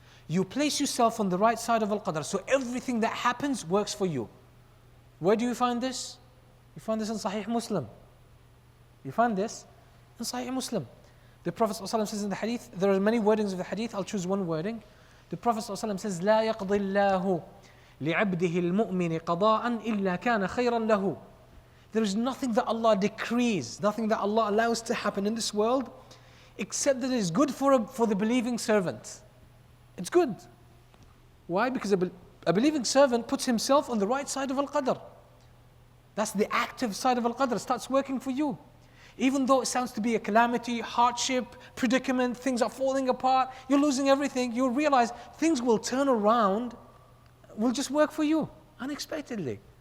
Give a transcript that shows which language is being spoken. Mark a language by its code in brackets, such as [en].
[en] You place yourself on the right side of Al-Qadr, so everything that happens works for you. Where do you find this? You find this in Sahih Muslim. The Prophet ﷺ says in the hadith, there are many wordings of the hadith, I'll choose one wording. The Prophet ﷺ says, [ar] لا يقضي الله لعبده المؤمن قضاء إلا كان خيرا له. [en] There is nothing that Allah decrees, nothing that Allah allows to happen in this world, except that it is good for the believing servant. It's good. Why? Because a believing servant puts himself on the right side of Al-Qadr. That's the active side of Al-Qadr. It starts working for you. Even though it sounds to be a calamity, hardship, predicament, things are falling apart, you're losing everything, you'll realize things will turn around, will just work for you, unexpectedly.